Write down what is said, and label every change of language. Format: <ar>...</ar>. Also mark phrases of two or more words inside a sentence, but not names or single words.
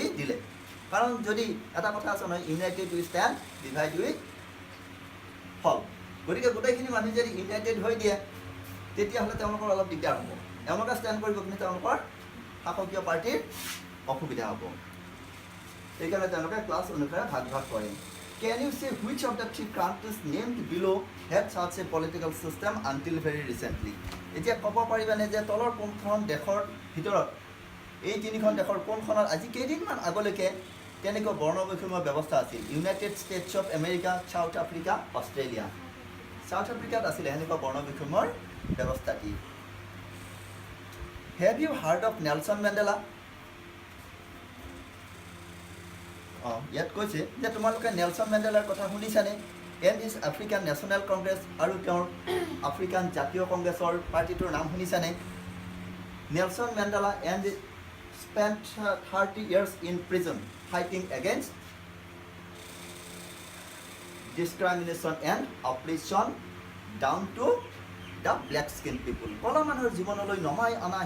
<as>দিলে কাৰণ যদি এটা কথা আছে নহয়</as> <en>united we stand divided we fall</en> <as>গতিকে গোটেইখিনি মানুহ যদি ইউনাইটেড হৈ দিয়ে তেতিয়াহ'লে তেওঁলোকৰ অলপ দিগদাৰ হ'ব এওঁলোকে ষ্টেণ্ড কৰিব কিন্তু তেওঁলোকৰ শাসকীয় পাৰ্টিৰ অসুবিধা হ'ব সেইকাৰণে তেওঁলোকে ক্লাছ অনুসাৰে ভাগ ভাগ কৰে</as> <en>Can you say which of the three countries named below had such a political system until very recently?</en> <as>এতিয়া ক'ব পাৰিবানে যে তলৰ কোনখন দেশৰ ভিতৰত এই তিনিখন দেশৰ কোনখনত আজি কেইদিনমান আগলৈকে তেনেকুৱা বৰ্ণবৈষম্য ব্যৱস্থা আছিল ইউনাইটেড ষ্টেটছ অফ আমেৰিকা চাউথ আফ্ৰিকা অষ্ট্ৰেলিয়া চাউথ আফ্ৰিকাত আছিলে এনেকুৱা বৰ্ণবৈষম্যৰ ব্যৱস্থা কি</as> <en>Have you heard of Nelson Mandela?</en> <as>ইয়াত কৈছে যে তোমালোকে নেলছন মেণ্ডেলাৰ কথা শুনিছানে</as> <en>and his African National Congress</en> <as>আৰু তেওঁৰ আফ্ৰিকান জাতীয় কংগ্ৰেছৰ পাৰ্টিটোৰ নাম শুনিছানে</as> <en>Nelson Mandela and spent 30 years in prison fighting against discrimination and oppression down to the black skin people</en> <as>কলা মানুহৰ জীৱনলৈ নমাই অনা</as>